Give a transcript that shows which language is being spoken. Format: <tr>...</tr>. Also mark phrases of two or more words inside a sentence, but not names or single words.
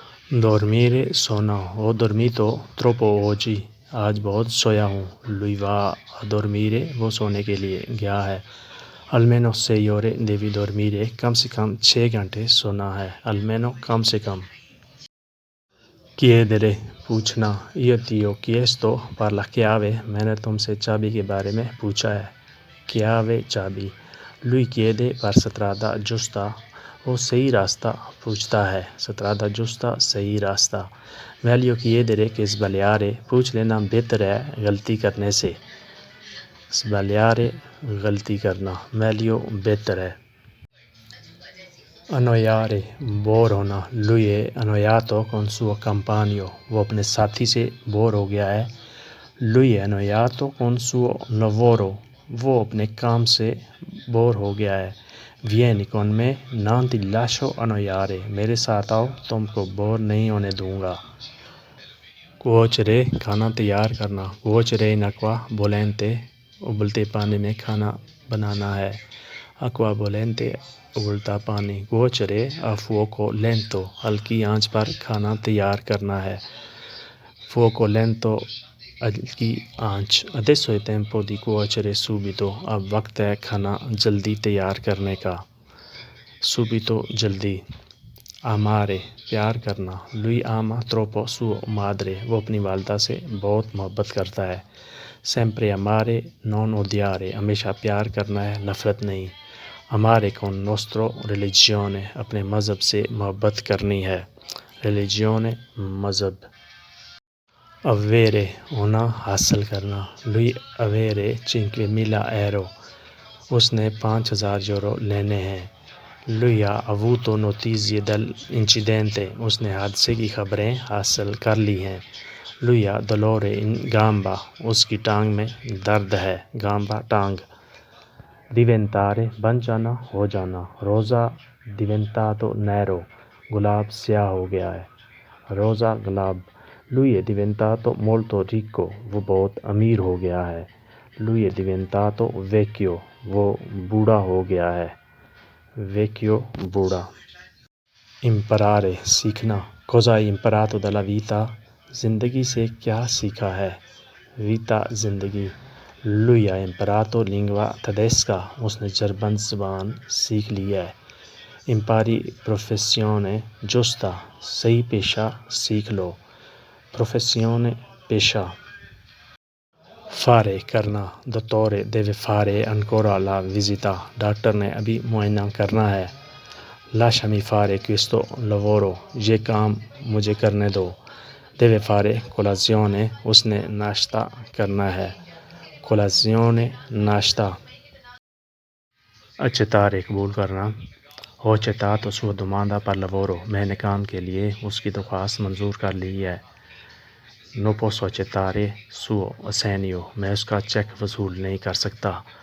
<it>Dormire, sono. Ho dormito troppo oggi.</it> <ur>آج بہت سویا ہوں.</ur> <it>Lui va a dormire,</it> <ur>وہ سونے کے لیے گیا ہے.</ur> <it>Almeno 6 ore devi dormire,</it> <ur>کم سے کم 6 گھنٹے سونا ہے. Almeno کم سے کم.</ur> <it>Chiedere, پوچھنا. Io ti ho chiesto per la chiave,</it> <ur>میں نے تم سے چابی کے بارے میں پوچھا ہے.</ur> <it>Chiave, چابی. Lui chiede per strada giusta,</it> <ur>وہ صحیح راستہ پوچھتا ہے.</ur> <it>Strada giusta,</it> <ur>صحیح راستہ.</ur> <it>Meglio chiedere che sbagliare,</it> <ur>پوچھ لینا بہتر ہے غلطی کرنے سے. Sbagliare, غلطی کرنا. Meglio, بہتر ہے. Annoiare, بور ہونا.</ur> <it>Lui è annoiato con suo compagno,</it> <ur>وہ اپنے ساتھی سے بور ہو گیا ہے.</ur> <it>Lui è annoiato con suo lavoro,</it> <ur>وہ اپنے کام سے بور ہو گیا ہے.</ur> <it>Vieni con me, non ti lascio annoiare,</it> <ur>میرے ساتھ آؤ تم کو بور نہیں ہونے دوں گا. Cuocere, کھانا تیار کرنا.</ur> <it>Cuocere in acqua bollente,</it> <ur>ابلتے پانی میں کھانا بنانا ہے.</ur> <it>Acqua bollente,</it> <ur>ابلتا پانی.</ur> <it>Cuocere a fuoco lento,</it> <ur>ہلکی آنچ پر کھانا تیار کرنا ہے.</ur> <it>Fuoco lento,</it> <ur>ہلکی آنچ.</ur> <it>Adesso è tempo di cuocere subito,</it> <ur>اب وقت ہے کھانا جلدی تیار کرنے کا. Subito, جلدی. Amare, پیار کرنا.</ur> <it>Lui ama troppo sua madre,</it> <ur>وہ اپنی والدہ سے بہت محبت کرتا ہے.</ur> <it>Sempre amare, non odiare,</it> <ur>ہمیشہ پیار کرنا ہے نفرت نہیں.</ur> <it>Amare con nostro religione,</it> <ur>اپنے مذہب سے محبت کرنی ہے. Religione, مذہب. Avere, ہونا حاصل کرنا.</ur> <it>Lui avere 5.000 euro,</it> <ur>اس نے 5,000 یورو لینے ہیں.</ur> <it>Lui ha avuto notizie dell'incidente,</it> <ur>اس نے حادثے کی خبریں حاصل کر لی ہیں.</ur> <it>Lui ha dolore in gamba,</it> <ur>اس کی ٹانگ میں درد ہے. Gamba, ٹانگ. Diventare, بن جانا ہو جانا.</ur> <it>Rosa diventato nero,</it> <ur>گلاب سیاہ ہو گیا ہے.</ur> <it>Rosa, گلاب. Lui è diventato molto ricco,</it> <ur>وہ بہت امیر ہو گیا ہے.</ur> <it>Lui è diventato vecchio,</it> <ur>وہ بوڑھا ہو گیا ہے.</ur> <it>Vecchio, بوڑھا. Imparare, سیکھنا. Cosa hai imparato dalla vita?</it> <ur>زندگی سے کیا سیکھا ہے.</ur> <it>Vita, زندگی. Lui ha imparato lingua tedesca,</it> <ur>اس نے جرمن زبان سیکھ لی ہے.</ur> <it>Impari professione giusta,</it> <ur>صحیح پیشہ سیکھ لو.</ur> <it>Professione, پیشہ. Fare, کرنا. Dottore deve fare ancora la visita,</it> <ur>ڈاکٹر نے ابھی معائنہ کرنا ہے.</ur> <it>Lasciami fare questo lavoro,</it> <ur>یہ کام مجھے کرنے دو.</ur> <it>Deve fare colazione,</it> <ur>اس نے ناشتہ کرنا ہے. Colazione, ناشتہ. Accettare, قبول کرنا.</ur> <it>Ho accettato sua domanda per lavoro,</it> <ur>میں نے کام کے لیے اس کی درخواست منظور کر لی ہے.</ur> <it>Non posso accettare suo assegno,</it> <ur>میں اس کا چیک وصول نہیں کر سکتا.</ur>